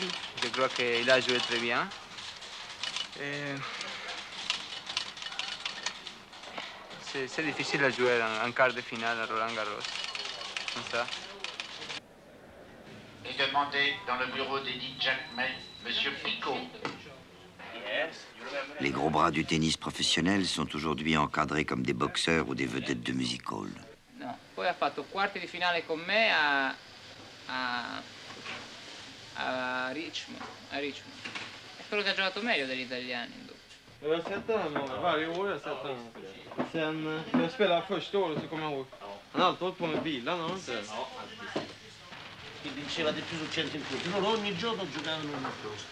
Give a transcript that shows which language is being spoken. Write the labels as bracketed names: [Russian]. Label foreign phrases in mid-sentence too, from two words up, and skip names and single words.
[French] Je crois qu'il a joué très bien. C'est difficile à jouer en quart de finale à Roland Garros. Comme ça. Et demandez dans le bureau d'Edith Jacquemet, Monsieur Picot. Les gros bras du tennis professionnel sont aujourd'hui encadrés comme des boxeurs ou des vedettes de music-hall. [Italian] No. Poi ha fatto quarti di finale con me a Richmond. È quello che ha giocato meglio degli italiani. [Swedish] Jag har sett den här många, varje år har jag sett den. Sen jag spelade första året så kommer jag ihåg. Han har alltid hållit på med bilarna, har inte det? [Italian] Chi vinceva di più sul centro in più. Loro ogni giorno giocavano in posto.